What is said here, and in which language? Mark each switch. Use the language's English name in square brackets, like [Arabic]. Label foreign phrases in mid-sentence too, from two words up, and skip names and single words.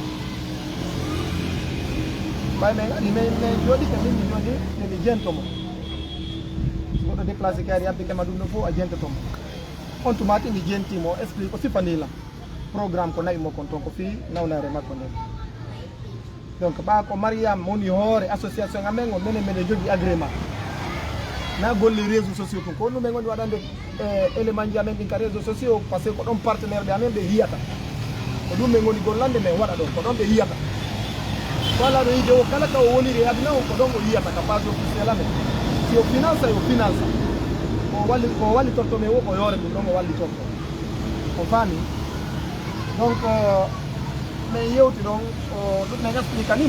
[Fula] bay men ani men jodi ka min jodi mi jentomo goɗɗo déplacé kaari abbe kema ɗum no fof a jentatomo on tumati mi jentimo explique ko sifanila programme ko nayi mo kon ton ko fi nawnare makko nden donc ɓa ko mariam woni hoore association amen o menen meɗen jogui agrément na golle [French] réseaux sociaux [Fula] tun ko ɗum men woni waɗande élément ji amen ɗin ka [French] réseaux sociaux [Fula] par ce que ko ɗon partenaire ɓe amen ɓe yiyata ko ɗum men woni gollande men waɗa ɗon ko ɗon ɓe yiyata wala ɗo yide o kala ka o woniri aduna o ko ɗon o yiyata ka [French] page officiel [Fula] amen si o finance o wallitorto men wo ko yoore ɗum ɗon o wallitorto o faami donc min yewti ɗon ɗum men expliquanimo